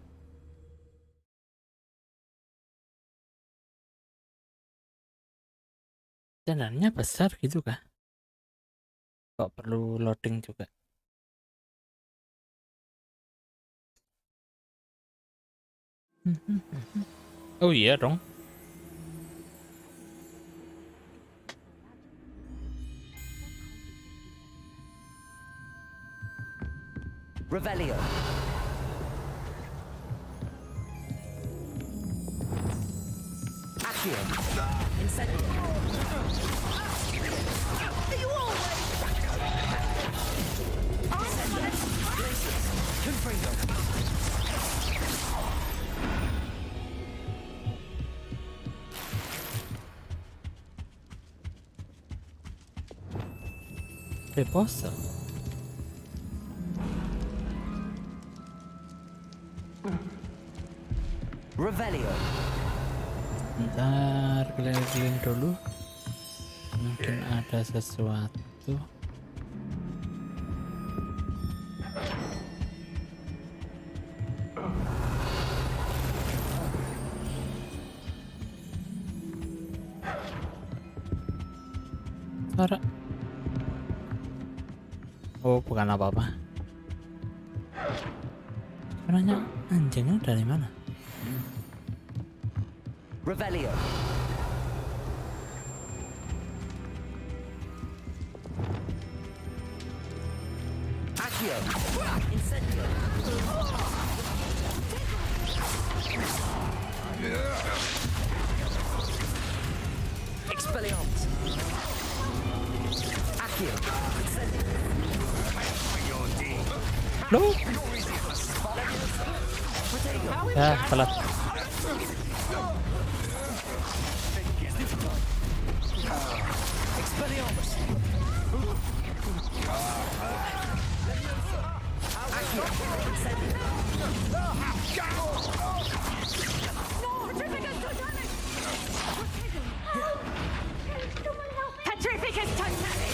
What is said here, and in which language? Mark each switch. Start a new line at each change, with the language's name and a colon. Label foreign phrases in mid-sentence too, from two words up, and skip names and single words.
Indonesian: Channelnya besar gitu kah? Kok perlu loading juga? Oh iya dong. Revelio. Accio. Incendio.
English: Are you always?
Indonesian: Glacius. Confringo. Reposo. Revelio. Bentar, keliling-keliling dulu. Mungkin ada sesuatu. Suara. Oh, bukan apa-apa. Sebenarnya anjingnya dari mana? Revelio. Accio. Incendio. Expelliarmus. Accio. Incendio. Loh? Ya, telat. Expelliarmus. Accio. Incendio. Petrificus Titanic!